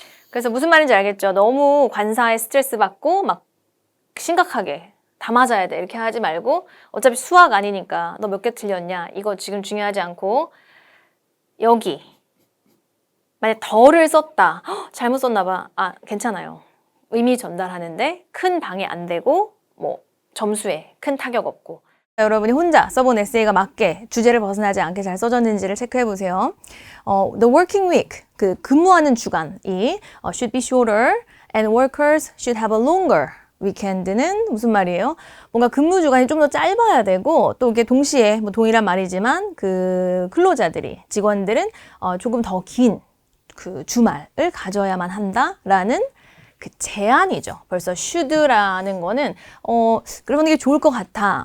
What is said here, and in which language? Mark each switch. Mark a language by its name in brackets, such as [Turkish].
[Korean] 그래서 무슨 말인지 알겠죠? 너무 관사에 스트레스 받고 막 심각하게 다 맞아야 돼 이렇게 하지 말고 어차피 수학 아니니까 너 몇 개 틀렸냐 이거 지금 중요하지 않고 여기 만약 덜을 썼다 잘못 썼나 봐 괜찮아요. 의미 전달하는데 큰 방해 안 되고 뭐 점수에 큰 타격 없고 여러분이 혼자 써본 에세이가 맞게 주제를 벗어나지 않게 잘 써졌는지를 체크해 보세요. [English] The working week, [Korean] 그 근무하는 주간이 [English] should be shorter and workers should have a longer weekend [Korean] 는 무슨 말이에요? 뭔가 근무 주간이 좀 더 짧아야 되고 또 이게 동시에 뭐 동일한 말이지만 그 근로자들이 직원들은 조금 더 긴 그 주말을 가져야만 한다라는 그 제안이죠. 벌써 should라는 거는 그러면 이게 좋을 것 같아.